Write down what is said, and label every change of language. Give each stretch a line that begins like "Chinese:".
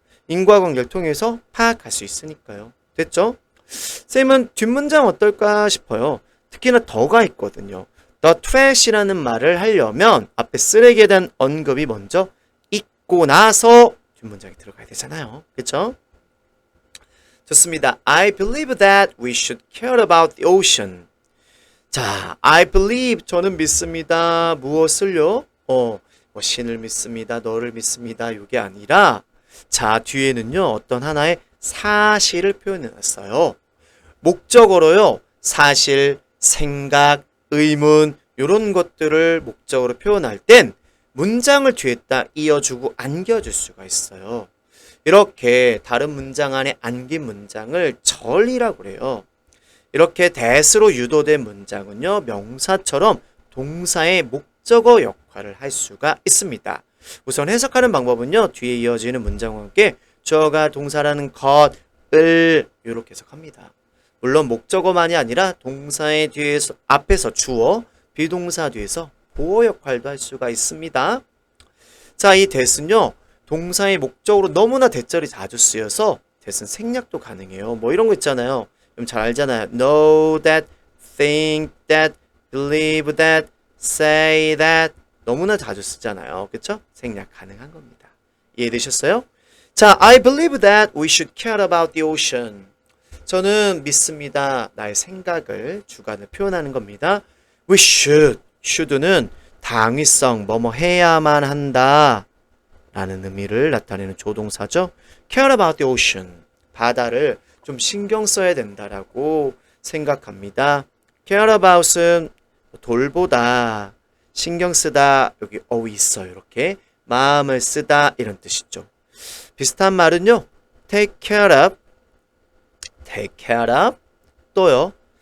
Korean: 인과관계를 통해서 파악할 수 있으니까요. 됐죠? 쌤은 뒷문장 어떨까 싶어요. 특히나 더가 있거든요.
English: The trash
Korean: 라는 말을 하려면 앞에 쓰레기에 대한 언급이 먼저 있고 나서 뒷문장에 들어가야 되잖아요. 그렇죠? 좋습니다.
English: I believe that we should care about the ocean.
Korean: 자,
English: I believe
Korean: 저는 믿습니다. 무엇을요? 뭐 신을 믿습니다. 너를 믿습니다. 이게 아니라 자, 뒤에는요. 어떤 하나의 사실을 표현해 놨어요. 목적어로요. 사실, 생각, 의문 이런 것들을 목적으로 표현할 땐 문장을 뒤에다 이어주고 안겨줄 수가 있어요. 이렇게 다른 문장 안에 안긴 문장을 절이라고 그래요. 이렇게 that으로 유도된 문장은요. 명사처럼 동사의 목적어 역할을 할 수가 있습니다. 우선 해석하는 방법은요. 뒤에 이어지는 문장과 함께 주어가 동사라는 것을 이렇게 해석합니다. 물론 목적어만이 아니라 동사의 뒤에서 앞에서 주어, 비동사 뒤에서 보어 역할도 할 수가 있습니다. 자, 이 that은요. 동사의 목적으로 너무나 대절이 자주 쓰여서 that은 생략도 가능해요. 뭐 이런 거 있잖아요. 좀 잘 알잖아요.
English: know that, think that, believe that, say that
Korean: 너무나 자주 쓰잖아요. 그쵸? 생략 가능한 겁니다. 이해되셨어요?
English: 자, I believe that we should care about the ocean.
Korean: 저는 믿습니다. 나의 생각을 주관을 표현하는 겁니다.
English: We should
Korean: 는 당위성, 뭐뭐 해야만 한다 라는 의미를 나타내는 조동사죠.
English: care about the ocean.
Korean: 바다를 좀 신경 써야 된다라고 생각합니다.
English: care about
Korean: 은 돌보다, 신경 쓰다, 여기 있어요. 이렇게 마음을 쓰다 이런 뜻이죠. 비슷한 말은요.
English: take care of, 또요.